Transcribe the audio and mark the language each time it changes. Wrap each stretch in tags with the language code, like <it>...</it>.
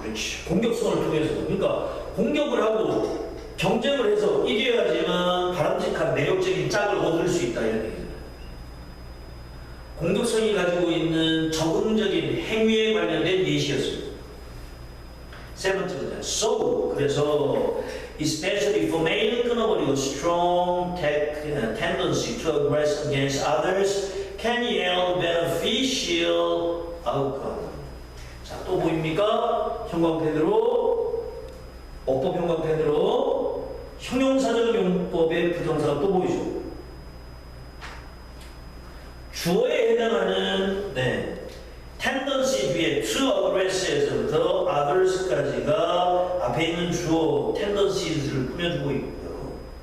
<ko>그렇지. 공격성을 통해서. 그러니까 공격을 하고 경쟁을 해서 이겨야지만 바람직한 매력적인 짝을 얻을 수 있다 이런 얘기죠. 공격성이 가지고 있는 적응적인 행위에 관련된 예시였습니다. 세 번째 문제.</ko> <en>So,</en> <ko>그래서</ko> <en>especially for male</en> <ko>끊어버리고</ko> <en>strong tendency to aggress against others can yield beneficial outcome.</en> <ko>자, 또 보입니까? 형광펜으로 어법 형광펜으로 형용사적 용법의 부정사가 또 보이죠. 주어에 해당하는 tendency 뒤에 to aggress에서부터 others까지가 앞에 있는 주어 tendencies를 꾸며주고 있고요.</ko>